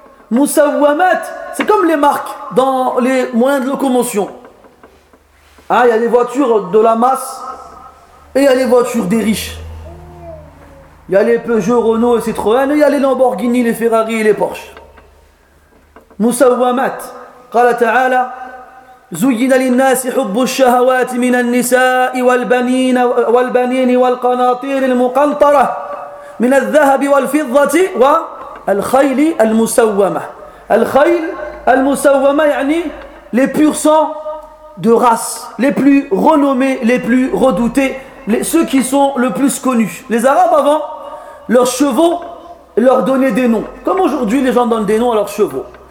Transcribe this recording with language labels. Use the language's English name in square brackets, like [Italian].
[French] Musawwamat, c'est comme les marques dans les moyens de locomotion. Ah, il y a les voitures de la masse et il y a les voitures des riches. Il y a les Peugeot, Renault et Citroën et il y a les Lamborghini, les Ferrari et les Porsche. [Arabic] Musawwamat, qala ta'ala, زين للناس حب الشهوات من النساء والبنين والقناطير المقنطرة من الذهب والفضة والخيل المسومة. الخيل المسومة يعني [French] les pur sang de race, les plus renommés, les plus redoutés, ceux qui sont le plus connus. Les Arabes avant, leurs chevaux leur donnaient des noms, comme aujourd'hui les gens donnent des noms à leurs chevaux.